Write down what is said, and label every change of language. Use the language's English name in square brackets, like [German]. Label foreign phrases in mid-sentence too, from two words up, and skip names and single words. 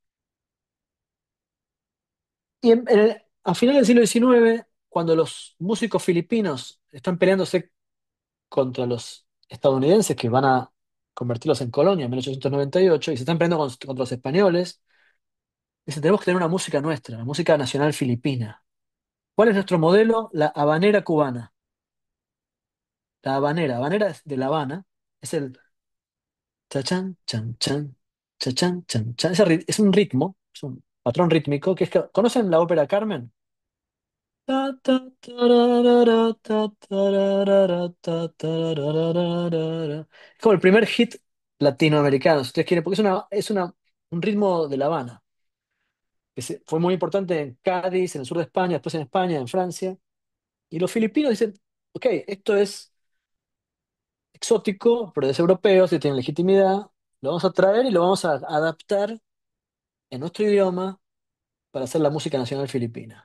[Spanish] Y a finales del siglo XIX, cuando los músicos filipinos están peleándose contra los estadounidenses que van a convertirlos en colonia en 1898 y se están peleando contra los españoles, dicen, tenemos que tener una música nuestra, la música nacional filipina. ¿Cuál es nuestro modelo? La habanera cubana. La habanera, habanera es de La Habana, es el chachan, chan, chan, chachan, chan, chan. Es un ritmo, es un patrón rítmico ¿conocen la ópera Carmen? Ta, ta, tararara, ta, tararara, ta, tararara. Es como el primer hit latinoamericano, si ustedes quieren, porque un ritmo de La Habana, que fue muy importante en Cádiz, en el sur de España, después en España, en Francia. Y los filipinos dicen, ok, esto es exótico, pero es europeo, si tiene legitimidad, lo vamos a traer y lo vamos a adaptar en nuestro idioma para hacer la música nacional filipina.